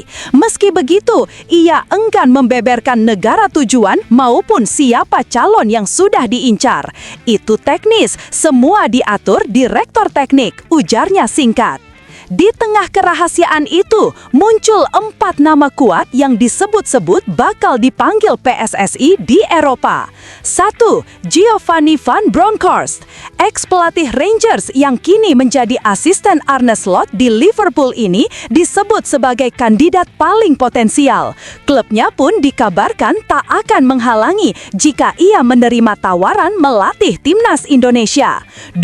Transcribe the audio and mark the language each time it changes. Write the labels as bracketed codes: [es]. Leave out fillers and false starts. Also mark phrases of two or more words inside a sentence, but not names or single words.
[id] Meski begitu, ia enggan membeberkan negara tujuan maupun siapa calon yang sudah diincar. Itu teknis, semua diatur Direktur Teknik, ujarnya singkat. Di tengah kerahasiaan itu, muncul 4 nama kuat yang disebut-sebut bakal dipanggil PSSI di Eropa. 1. Giovanni van Bronckhorst, ex-pelatih Rangers yang kini menjadi asisten Arne Slot di Liverpool ini disebut sebagai kandidat paling potensial. Klubnya pun dikabarkan tak akan menghalangi jika ia menerima tawaran melatih Timnas Indonesia. 2.